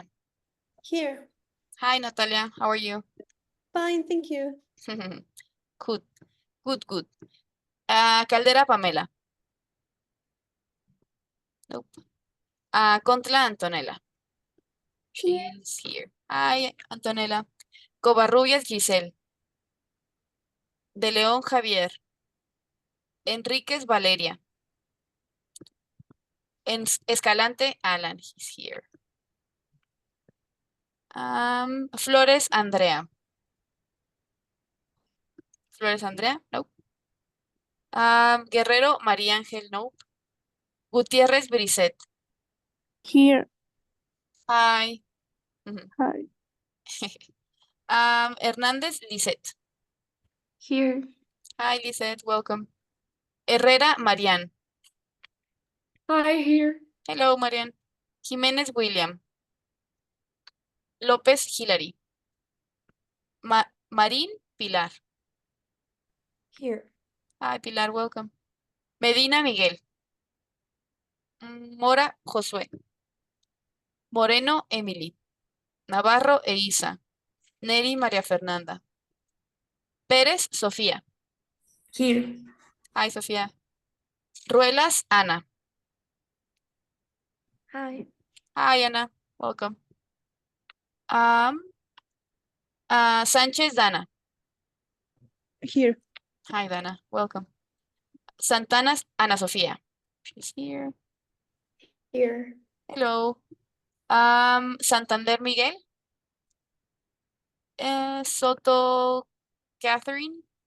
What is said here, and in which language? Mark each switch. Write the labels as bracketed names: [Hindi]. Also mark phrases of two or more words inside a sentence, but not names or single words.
[English] Here. Hi Natalia, how are you? Fine, thank you. Good, good, good. Caldera Pamela. Nope. Contla Antonella. She's here. Hi, Antonella. Covarrubias Giselle. De León Javier. Enríquez Valeria. Escalante Alan, he's here. Flores Andrea. Flores Andrea, nope. Guerrero María Ángel, nope. Gutiérrez Brisset. Here. Hi. Hi. Hernández Lisette. Here. Hi Lisette, welcome. Herrera Marian. Hi, here. Hello Marian. Jiménez William. López Hilary. Marín Pilar. Here. Hi Pilar, welcome. Medina Miguel. Mora Josué. Moreno Emily. Navarro Eiza. Neri María Fernanda. Pérez Sofía. Here. Hi Sofía. Ruelas Ana. Hi. Hi Ana, welcome. Sánchez Dana. Here. Hi Dana, welcome. Santana Ana Sofía. She's here. Here. Hello. Santander Miguel. Soto Catherine.